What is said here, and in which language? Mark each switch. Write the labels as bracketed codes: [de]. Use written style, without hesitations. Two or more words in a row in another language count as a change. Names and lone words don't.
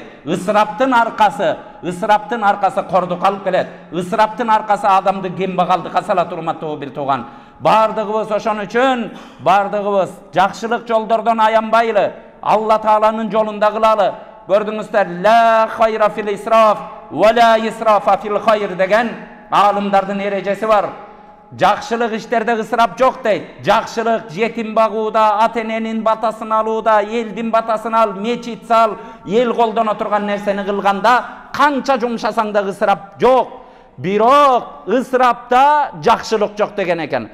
[ky] Ысыраптын аркасы кордук алып келет. Ысыраптын аркасы адамды кембагалдыкка салат, урматтуу бир тууган. Бардыгыбыз ошон үчүн бардыгыбыз жакшылык жолдордон аянбайлы, Алла Тааланын жолунда кылалы. Көрдүңүздөр, [ar] لا خير في الإسراف ولا إسراف في الخير [ky] деген аалымдардын эрежеси бар. Жакшылык иштерде ысырап жок дейт. Жакшылык жетим багууда, ата-эненин батасын алууда, элдин батасын ал, мечит сал, эл колдоно турган нерсени кылганда канча жумшасаң да ысырап жок. Бирок ысырапта жакшылык жок деген экен.